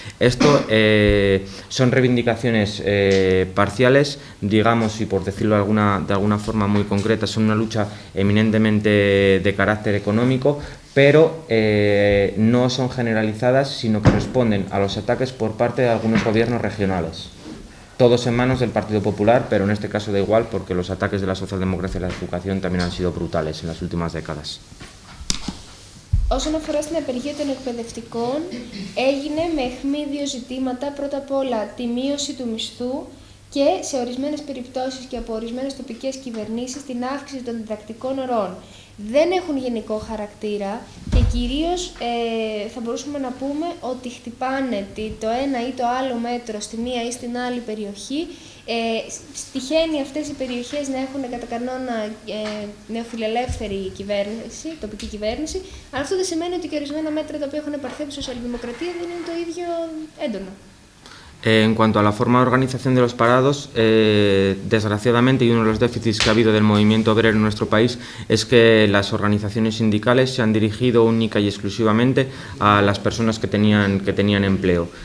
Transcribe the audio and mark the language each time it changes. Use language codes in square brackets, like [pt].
[es] Esto son reivindicaciones parciales, digamos, y por decirlo de alguna forma muy concreta, son una lucha eminentemente de carácter económico, pero no son generalizadas, sino que responden a los ataques por parte de algunos gobiernos regionales. Todos en manos del Partido Popular, pero en este caso da igual porque los ataques de la socialdemocracia y la educación también han sido brutales en las últimas décadas. [el] Όσον αφορά στην απεργία των εκπαιδευτικών, έγινε με αιχμή δύο ζητήματα. Πρώτα απ' όλα τη μείωση του μισθού και σε ορισμένες περιπτώσεις και από ορισμένες τοπικές κυβερνήσεις την αύξηση των διδακτικών ωρών. Δεν έχουν γενικό χαρακτήρα και κυρίως θα μπορούσαμε να πούμε ότι χτυπάνε το ένα ή το άλλο μέτρο στη μία ή στην άλλη περιοχή. Τυχαίνει αυτές οι περιοχές να έχουν κατά κανόνα νεοφιλελεύθερη κυβέρνηση, τοπική κυβέρνηση, αλλά αυτό δεν σημαίνει ότι και ορισμένα μέτρα τα οποία έχουν πάρθει από τη σοσιαλδημοκρατία δεν είναι το ίδιο έντονα. [es] En cuanto a la forma de organización de los parados, desgraciadamente, y uno de los déficits que ha habido del movimiento obrero en nuestro país es que las organizaciones sindicales se han dirigido única y exclusivamente a las personas que tenían empleo.